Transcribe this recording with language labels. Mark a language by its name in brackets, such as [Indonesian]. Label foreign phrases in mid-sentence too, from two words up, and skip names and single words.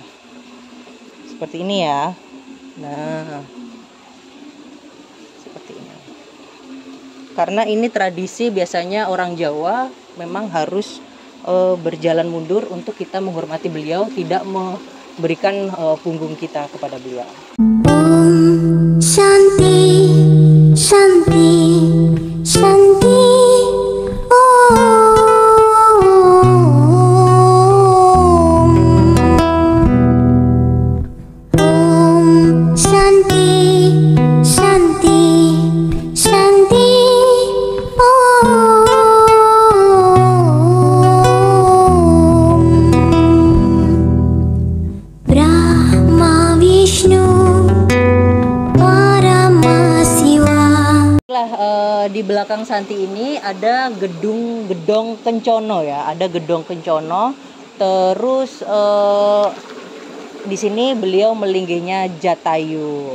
[Indonesian] Seperti ini ya. Nah, seperti ini. Karena ini tradisi biasanya orang Jawa memang harus berjalan mundur untuk kita menghormati beliau, tidak memberikan punggung kita kepada beliau. [Sanskrit] ॐ शान्ति शान्ति शान्ति. ॐ शान्ति शान्ति शान्ति. [Indonesian] Brahma Vishnu di belakang Santi ini ada gedung Kencono ya, ada gedung Kencono. Terus di sini beliau melinggihnya Jatayu.